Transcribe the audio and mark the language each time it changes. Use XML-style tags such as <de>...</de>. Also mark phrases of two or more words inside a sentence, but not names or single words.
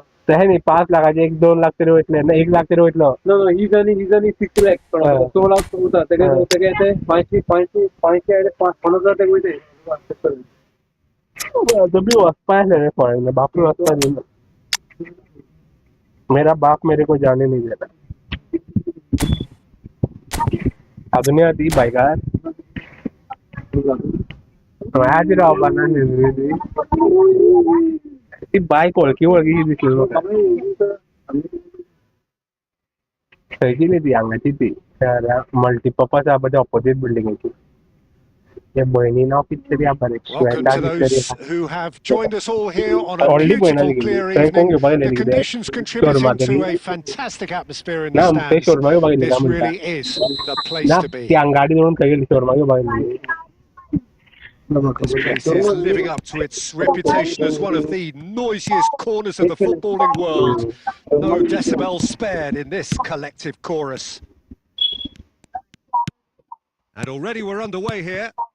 <kok>तशें न्ही 5 लाखाचे 1-2 लाख तरी वयतले ना 1 लाख तरी वयतलो ही जाली 6 लाख 16 लाख उरता तेगे ते 5,000 ते वयते तुमी वचपा आसलें रे फॉरेन बापूय वचपा दिना</kok> <hi>मेरा बाप मेरे को जाने नहीं देता</hi> <kok>अजूनय ती बायकार आज रावपा ना ती बायक वळखी दिसली म्हाका खंयची न्ही ती हांगाची ती मल्टीपर्पज आहा पळय</kok> <en>opposite building</en> <kok>ते भयणी नांव कितें तरी आहा</kok> <en>Welcome to those who have joined us all here on a Already beautiful, clear evening. The The conditions contributing to a fantastic atmosphere in the</en> <kok>ना ते</kok> <en>stands.</en> <kok>शोरमा घेवपाक</kok> <en>This</en> <kok>गेली</kok> <en>really is the place</en> <kok>ना</kok> <en>to be.</en> <kok>ती हांगा गाडी दवरून खंय गेली शोरमा घेवपाक गेली</kok> <en>This place is living up to its reputation as one of the noisiest corners of the footballing world. No decibel spared in this collective chorus. And already we're underway here.</en>